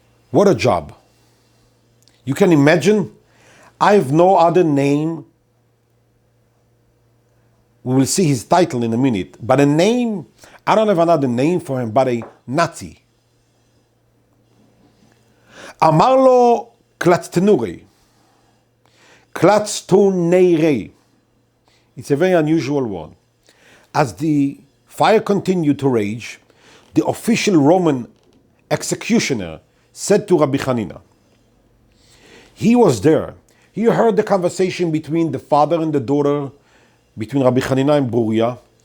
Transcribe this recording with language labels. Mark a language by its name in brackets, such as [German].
[English] What a job. You can imagine, I have no other name. We will see his title in a minute, but a name, I don't have another name for him but a Nazi. [Hebrew] אמר לו קלצתנורי, קלצתונרי. [English] It's a very unusual word. As the fire continued to rage, the official Roman executioner said to Rabbi Chanina, he was there. He heard the conversation between the father and the daughter, between Rabbi Chanina and Bruria.